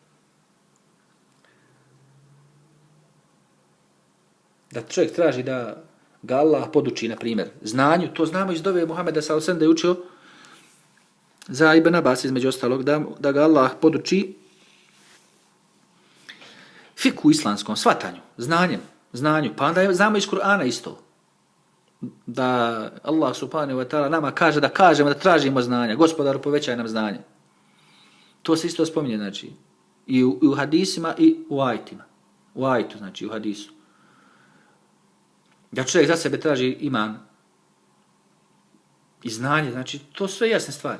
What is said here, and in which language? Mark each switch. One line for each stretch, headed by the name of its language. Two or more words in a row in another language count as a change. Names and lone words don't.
Bosnian: Da čovjek traži da ga Allah poduči, na primjer, znanju, to znamo iz dove Muhameda
Arabic: صلى الله عليه وسلم
Bosnian: da je učio za Ibn Abbas, između ostalog, da ga Allah poduči fiku islamskom, svatanju, znanju. Pa onda znamo iz Kur'ana isto. Da Allah
Arabic: سبحانه وتعالى
Bosnian: nama kaže da kažemo, da tražimo znanja. Gospodaru, povećaj nam znanje. To se isto spominje, znači, i u hadisima i u ajitima. U ajitu, znači, u hadisu. Da čovjek za sebe traži iman i znanje, znači, to su sve jasne stvari.